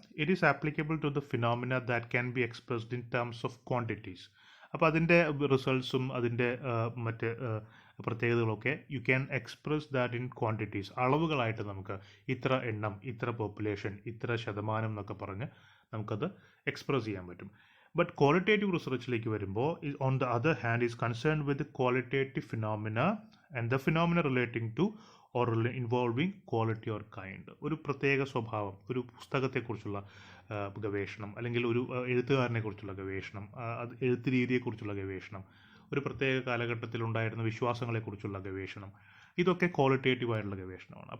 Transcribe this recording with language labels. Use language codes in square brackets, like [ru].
[en] It is applicable to the phenomena that can be expressed in terms of quantities. [ml] അപ്പോൾ അതിൻ്റെ റിസൾട്ട്സും അതിൻ്റെ മറ്റ് പ്രത്യേകതകളൊക്കെ [en] You can express that in quantities. [ml] അളവുകളായിട്ട് നമുക്ക് ഇത്ര എണ്ണം, ഇത്ര പോപ്പുലേഷൻ, ഇത്ര ശതമാനം എന്നൊക്കെ പറഞ്ഞ് നമുക്കത് എക്സ്പ്രസ് ചെയ്യാൻ പറ്റും. [en] But qualitative [ml] റിസർച്ചിലേക്ക് വരുമ്പോൾ [en] on the other hand is concerned with the qualitative phenomena and the phenomena relating to or involving quality or kind. [ml] ഒരു പ്രത്യേക സ്വഭാവം, ഒരു പുസ്തകത്തെക്കുറിച്ചുള്ള ഗവേഷണം, അല്ലെങ്കിൽ ഒരു എഴുത്തുകാരനെ കുറിച്ചുള്ള ഗവേഷണം, എഴുത്ത് രീതിയെക്കുറിച്ചുള്ള ഗവേഷണം, ഒരു പ്രത്യേക കാലഘട്ടത്തിൽ ഉണ്ടായിരുന്ന വിശ്വാസങ്ങളെക്കുറിച്ചുള്ള ഗവേഷണം, ഇതൊക്കെ ക്വാളിറ്റേറ്റീവ് ആയിട്ടുള്ള ഗവേഷണമാണ്.